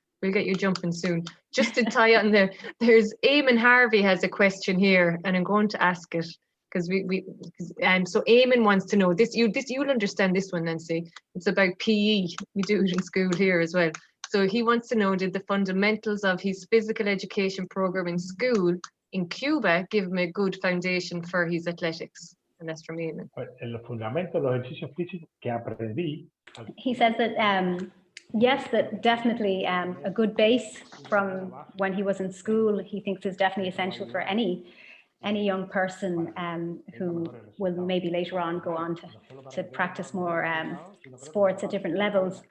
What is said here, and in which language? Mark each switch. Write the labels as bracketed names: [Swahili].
[English] We'll get you jumping soon. Just to tie on there, there's Eamon Harvey has a question here, and I'm going to ask it because so Eamon wants to know this. You'll understand this one, Nancy. It's about PE. We do it in school here as well. So he wants to know, did the fundamentals of his physical education program in school in Cuba give him a good foundation for his athletics? And that's from Eamon. [Spanish] Los fundamentos, los ejercicios físicos que aprendí. [English] He says that yes, that definitely a good base from when he was in school, he thinks is definitely essential for any young person who will maybe later on go on to practice more sports at different levels.